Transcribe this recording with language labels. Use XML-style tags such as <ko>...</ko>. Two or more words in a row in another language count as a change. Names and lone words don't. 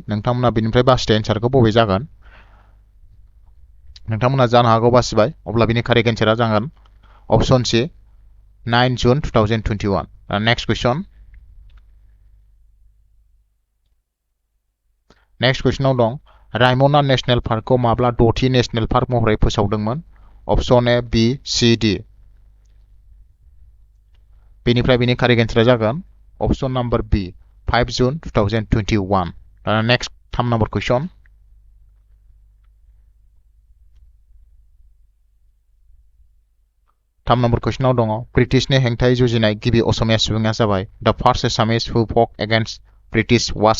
<brx>नोंथांमोना बेनिफ्राय बासिदो एन्सारखौ बबे जागोन। नोंथांमोना जानो हागौ बासिबाय, अब्ला बिनि</brx> <en>correct answer</en> <brx>जागोन</brx> <en>option C,</en> <brx>9 जुन 2021।</brx> <en>next question.</en> <brx>नेक्स्ट कुइसनाव दं रायमना</brx> <en>national park</en> <brx>माब्ला 6थि</brx> <en>national park</en> <brx>महरै फोसावदोंमोन?</brx> <en>option A, B, C, D.</en> <brx>बेनिफ्राय बिनि</brx> <en>correct answer</en> <brx>जागोन</brx> <en>option number B,</en> <brx>5 जुन 2021।</brx> <en>next 3 number question.</en> <brx>थाम नम्बर कुइसनाव दङ ब्रिटिशनि हेंथायै जुजिनाय गिबि असमिया सुबुङा जाबाय</brx> <en>the first Assamese who fought against British was.</en>